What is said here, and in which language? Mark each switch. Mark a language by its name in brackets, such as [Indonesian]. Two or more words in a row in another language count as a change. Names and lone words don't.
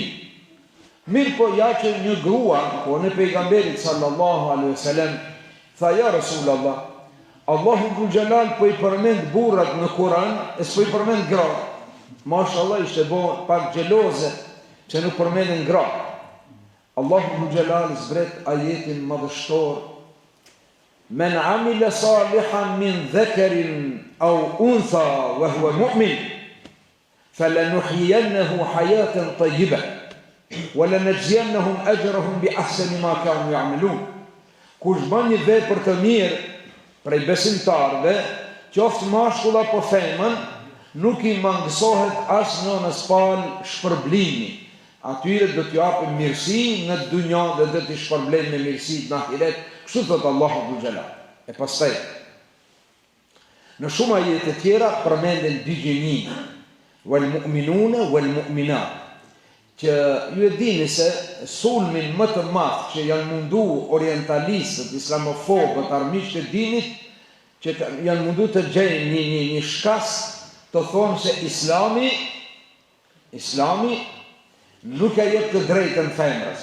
[Albanian] Mirë po ja që një grua, po në pejgamberit [Arabic] صلى الله عليه وسلم, [Albanian] tha [Arabic] يا رسول الله, الله ذو الجلال [Albanian] po i përmend burrat në Kur'an, e s'po i përmend gratë. Mashallah ishte bo pak gjeloze që nuk përmendin gratë. [Arabic] الله ذو الجلال [Albanian] zbret ajetin madhështor: [Arabic] من عمل صالحا من ذكر أو أنثى وهو مؤمن فلنحيينه حياة طيبة ولنجزينهم أجرهم بأحسن ما كانوا يعملون. [Albanian] Kush bën një vepër të mirë prej besimtarëve, qoftë mashkull apo femër, nuk i mangësohet as në spal shpërblimi. Atyre do t'ju japë mirësi në dunja dhe do t'i shpërblen me mirësi në ahiret. Kështu thot [Arabic] الله ذو الجلال. [Albanian] E pastaj në shumë ajete tjera përmenden dy gjini, [Arabic] والمؤمنون والمؤمنات, [Albanian] që ju e dini se sulmin më të madh që janë mundu orientalistët, islamofobët, armiqtë e dinit, që janë mundu të gjejnë një shkas të thonë se Islami nuk e jep të drejtën femrës.